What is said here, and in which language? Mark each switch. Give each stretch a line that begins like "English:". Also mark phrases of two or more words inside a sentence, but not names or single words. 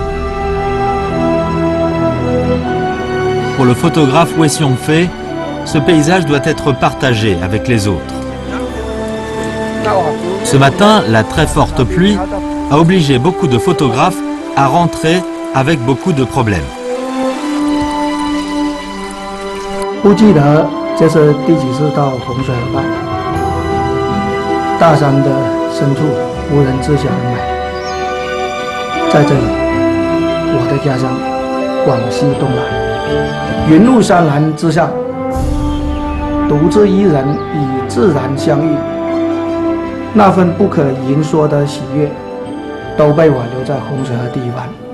French: Pour le photographe Wei Xiongfei, ce paysage doit être partagé avec les autres. Ce matin, la très forte pluie a obligé beaucoup de photographes à rentrer avec beaucoup de problèmes.
Chinese: 不记得这是第几次到洪水了吧？大山的深处无人知晓的美，在这里，我的家乡广西东南，云雾山岚之上，独自一人与自然相遇，那份不可言说的喜悦，都被我留在洪水河第一湾。